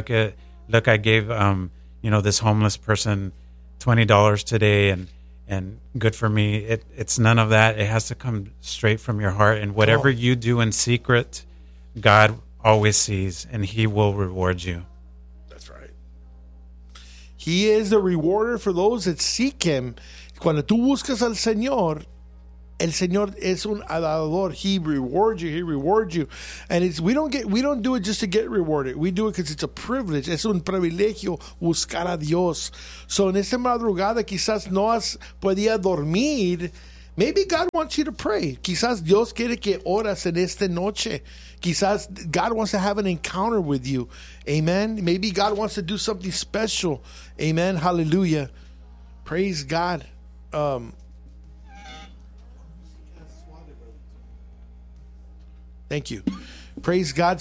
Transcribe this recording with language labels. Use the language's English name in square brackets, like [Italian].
[English] Look, I gave this homeless person $20 today, and good for me." It's none of that. It has to come straight from your heart. And whatever you do in secret, God always sees, and he will reward you. That's right. He is the rewarder for those that seek him. [Spanish] Cuando tú buscas al Señor, el Señor es un adorador. [English] He rewards you. He rewards you. And we don't do it just to get rewarded. We do it because it's a privilege. [Spanish] Es un privilegio buscar a Dios. [English] So [Spanish] en esta madrugada quizás no has podido dormir. [English] Maybe God wants you to pray. [Spanish] Quizás Dios quiere que oras en esta noche. Quizás [English] God wants to have an encounter with you. Amen. Maybe God wants to do something special. Amen. Hallelujah. Praise God. Thank you. Praise God.